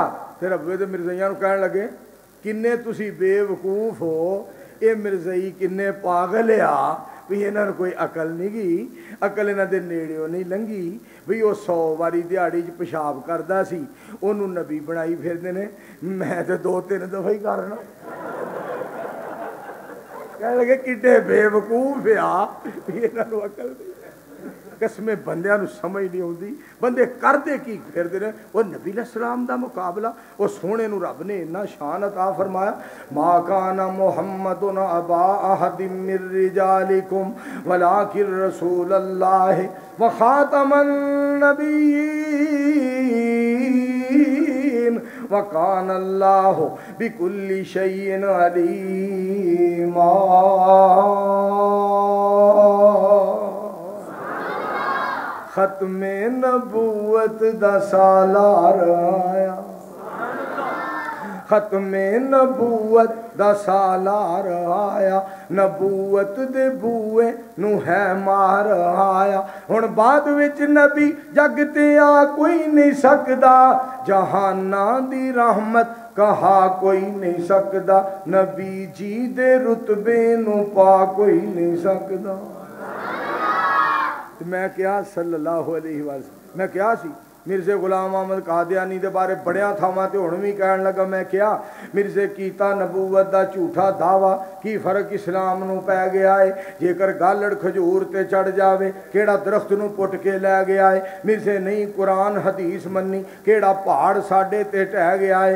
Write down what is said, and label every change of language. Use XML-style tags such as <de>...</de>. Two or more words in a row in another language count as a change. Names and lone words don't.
<pa>پھر ربوئے تو مرزائیا کہن لگے کنّے تسی بیوقوف ہو، یہ مرزائی کنّے پاگل آ بھی اِنہوں نے کوئی عقل نہیں گئی، عقل اِنہوں کے نیڑے نہیں لنگھی بھی وہ 100 واری دیہاڑی چ پیشاب کرتا سی، اُنہوں نے نبی بنائی پھرتے نے، میں تو 2-3 دفعہ ہی کرنا. کہہ لگے کڈّے بیوقوف آ بھی اِنہوں عقل نہیں. قسمیں بندیاں نوں سمجھ نہیں آؤندی، بندے کردے کی پھردے نے. وہ نبی علیہ السلام دا مقابلہ، وہ سوہنے نوں رب نے اِنّا شان عطا فرمایا.</pa> <ar>ما كان محمد أبا أحد من رجالكم ولكن رسول الله وخاتم النبيين وكان الله بكل شيء عليما.</ar> <pa>ختمِ نبوت دا سالار آیا، ختمِ نبوت دا سالار آیا، نبوت دے بوئے نو ہے مار آیا. ہُن بعد وچ نبی جگ تے آ کوئی نہیں سکدا، جہاناں دی رحمت کہا کوئی نہیں سکدا، نبی جی دے رتبے نو پا کوئی نہیں سکدا. میں کیا</pa> <ar>صلى الله عليه وسلم,</ar> <pa>میں کیا سی مرزے غلام احمد قادیانی دے بارے بڑیاں تھاواں تے ہُن بھی کہن لگا. میں کیا مرزے کیتا نبوت دا جھوٹا دعویٰ، کی فرق اسلام نوں پے گیا ہے. جیکر گالڑ کھجور تے چڑھ جاوے کیڑا درخت نوں پُٹ کے لے گیا ہے. مرزے نہیں قرآن حدیث منّی کیڑا پہاڑ ساڈے تے ڈھہ گیا ہے.</pa>